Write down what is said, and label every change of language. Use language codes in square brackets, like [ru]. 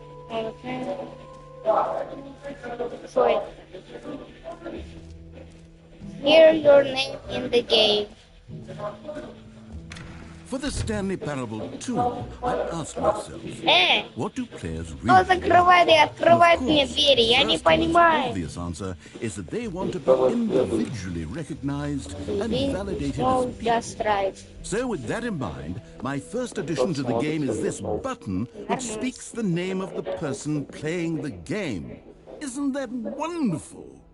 [en] Okay. Sorry. Hear your name in the game. For the Stanley Parable 2, I asked myself, what do players really [ru] Кто закрывает и открывает мне двери? Я не понимаю. [en] The obvious answer is that they want to be individually recognized and validated as people. Just right. So with that in mind, my first addition to the game is this button which speaks the name of the person playing the game. Isn't that wonderful?